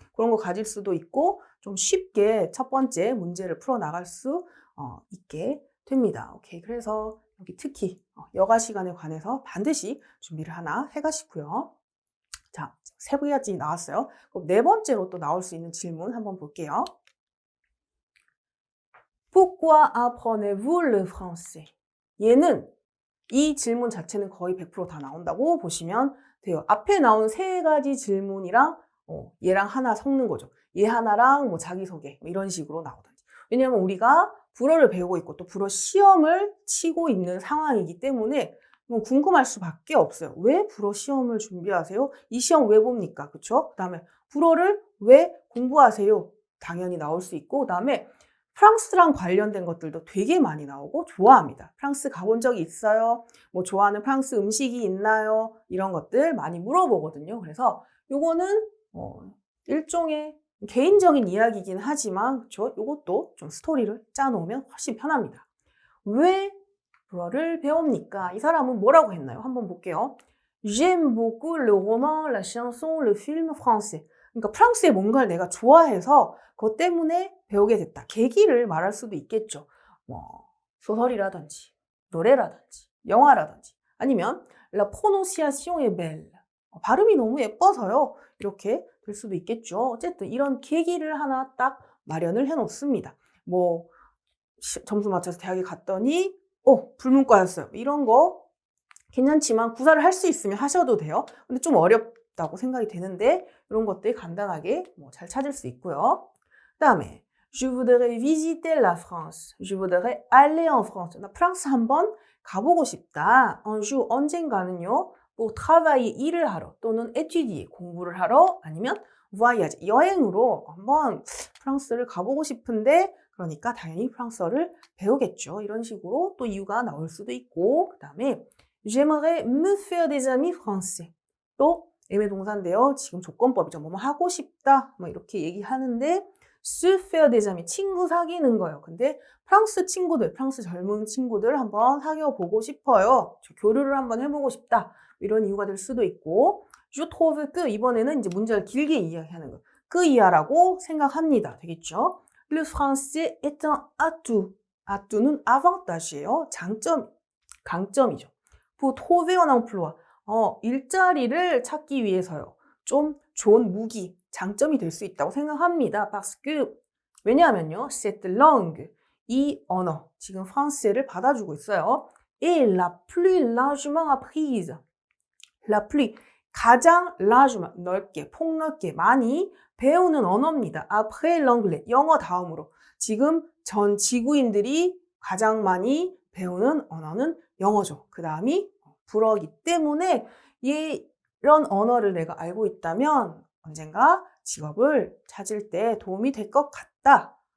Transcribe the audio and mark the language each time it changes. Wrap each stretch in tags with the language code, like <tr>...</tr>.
<ko>그런 거 가질 수도 있고 좀 쉽게 첫 번째 문제를 풀어나갈 수 있게 됩니다. 오케이, 그래서 여기 특히 여가 시간에 관해서 반드시 준비를 하나 해가시고요. 자, 3가지 나왔어요. 그럼 4번째로 또 나올 수 있는 질문 한번 볼게요.</ko> <fr>Pourquoi apprenez-vous le français?</fr> <ko>얘는 이 질문 자체는 거의 100% 다 나온다고 보시면 돼요. 앞에 나온 3가지 질문이랑 얘랑 하나 섞는 거죠. 얘 하나랑 뭐 자기소개 뭐 이런 식으로 나오든지. 왜냐하면 우리가 불어를 배우고 있고 또 불어 시험을 치고 있는 상황이기 때문에 궁금할 수밖에 없어요. 왜 불어 시험을 준비하세요? 이 시험 왜 봅니까? 그쵸? 그 다음에 불어를 왜 공부하세요? 당연히 나올 수 있고, 그 다음에 프랑스랑 관련된 것들도 되게 많이 나오고 좋아합니다. 프랑스 가본 적이 있어요? 뭐 좋아하는 프랑스 음식이 있나요? 이런 것들 많이 물어보거든요. 그래서 요거는 일종의 개인적인 이야기이긴 하지만 그쵸? 이것도 좀 스토리를 짜놓으면 훨씬 편합니다. 왜 불어를 배웁니까? 이 사람은 뭐라고 했나요? 한번 볼게요.</ko> <fr>J'aime beaucoup le roman, la chanson, le film français.</fr> <ko>그러니까 프랑스의 뭔가를 내가 좋아해서 그것 때문에 배우게 됐다. 계기를 말할 수도 있겠죠. 뭐 소설이라든지 노래라든지 영화라든지 아니면</ko> <fr>La prononciation est belle.</fr> <ko>발음이 너무 예뻐서요. 이렇게 될 수도 있겠죠. 어쨌든 이런 계기를 하나 딱 마련을 해놓습니다. 뭐 점수 맞춰서 대학에 갔더니 불문과였어요. 이런 거 괜찮지만 구사를 할 수 있으면 하셔도 돼요. 근데 좀 어렵다고 생각이 되는데 이런 것들 간단하게 잘 찾을 수 있고요. 그다음에</ko> <fr>Je voudrais visiter la France. Je voudrais aller en France.</fr> <ko>나 프랑스 한번 가보고 싶다.</ko> <fr>Un jour</fr> <ko>언젠가는요.</ko> <fr>pour travailler</fr> <ko>일을 하러 또는 étudier 공부를 하러 아니면 voyage 여행으로 한번 프랑스를 가보고 싶은데 그러니까 당연히 프랑스어를 배우겠죠. 이런 식으로 또 이유가 나올 수도 있고 그다음에</ko> <fr>J'aimerais me faire des amis français.</fr> <ko>또 애매 동사인데요. 지금 조건법이죠. 뭐뭐 하고 싶다. 뭐 이렇게 얘기하는데</ko> <fr>se faire des amis</fr> <ko>친구 사귀는 거예요. 근데 프랑스 친구들, 프랑스 젊은 친구들 한번 사귀어 보고 싶어요. 교류를 한번 해보고 싶다. 이런 이유가 될 수도 있고</ko> <fr>Je trouve que</fr> <ko>이번에는 이제 문장을 길게 이야기하는 거. 그 이하라고 생각합니다. 되겠죠?</ko> <fr>Le français est un atout.</fr> <ko>atu는 avantage예요. 장점, 강점이죠.</ko> <fr>pour trouver un emploi.</fr> <ko>일자리를 찾기 위해서요. 좀 좋은 무기, 장점이 될 수 있다고 생각합니다.</ko> <fr>parce que</fr> <ko>왜냐하면요.</ko> <fr>cette langue,</fr> <ko>이 언어, 지금 프랑스어를 받아주고 있어요.</ko> <fr>et la plus largement apprise. la plus,</fr> <ko>가장 largement, 넓게, 폭넓게, 많이 배우는 언어입니다.</ko> <fr>après l'anglais,</fr> <ko>영어 다음으로. 지금 전 지구인들이 가장 많이 배우는 언어는 영어죠. 그 다음이 불어이기 때문에 이런 언어를 내가 알고 있다면 언젠가 직업을 찾을 때 도움이 될 것 같다.</ko>